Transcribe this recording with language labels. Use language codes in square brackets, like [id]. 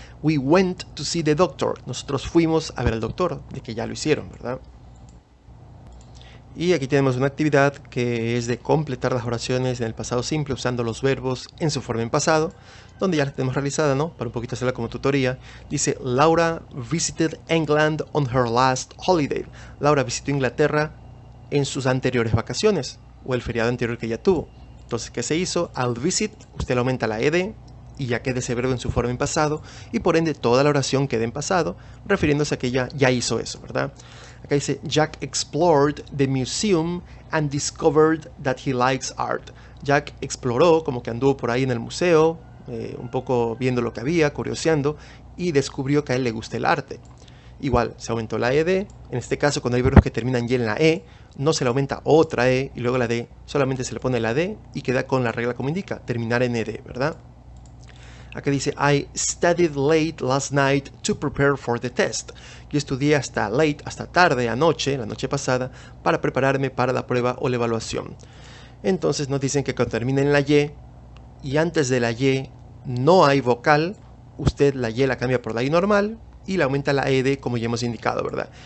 [en] We went to see the doctor, [es] nosotros fuimos a ver al doctor, de que ya lo hicieron, ¿verdad? Y aquí tenemos una actividad que es de completar las oraciones en el pasado simple usando los verbos en su forma en pasado, donde ya la tenemos realizada, ¿no? Para un poquito hacerla como tutoría. [en] Dice, Laura visited England on her last holiday. [es] Laura visitó Inglaterra en sus anteriores vacaciones, o el feriado anterior que ella tuvo. Entonces, ¿qué se hizo? [en] I'll visit, [es] usted le aumenta la ed y ya queda ese verbo en su forma en pasado, y por ende toda la oración queda en pasado, refiriéndose a que ella ya hizo eso, ¿verdad? Acá dice, [en] Jack explored the museum and discovered that he likes art. [es] Jack exploró, como que anduvo por ahí en el museo, un poco viendo lo que había, curioseando, y descubrió que a él le gusta el arte. Igual, se aumentó la ed, en este caso cuando hay verbos que terminan y en la e, no se le aumenta otra e y luego la d, solamente se le pone la d y queda con la regla como indica, terminar en ed, ¿verdad? Acá dice, [en] I studied late last night to prepare for the test. [es] Yo estudié hasta tarde, anoche, la noche pasada, para prepararme para la prueba o la evaluación. Entonces nos dicen que cuando termine en la y antes de la y no hay vocal, usted la y la cambia por la i normal y le aumenta la ed como ya hemos indicado, ¿verdad?